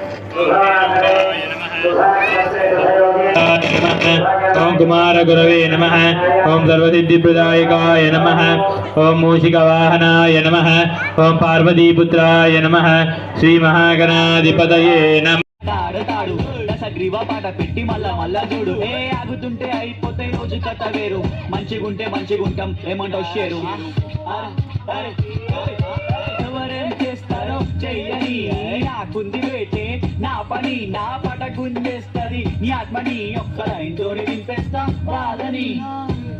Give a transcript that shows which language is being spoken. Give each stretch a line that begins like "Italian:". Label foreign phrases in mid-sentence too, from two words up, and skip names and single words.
Sanskrit: ओम कुमार गुरवे नमः ओम सर्वसिद्धिप्रदायकाय नमः ओम मूषिकवाहनाय नमः ओम पार्वतीपुत्राय नमः श्री महागणाधिपतये नमः
Telugu: గ్రీవా పాట పెట్టి మళ్ళా చూడు ఏ ఆగుతుంటే అయిపోతే రోజు కథ వేరు మంచిగుంటే మంచిగుంటాం ఏమంటావు షేరు ఎవరేం చేస్తారో చెయ్యని నాకుంది వేటే నా పని నా పాట గుంజేస్తుంది నీ ఆత్మని ఒక్క లైన్ తోని వినిపిస్తా బాధని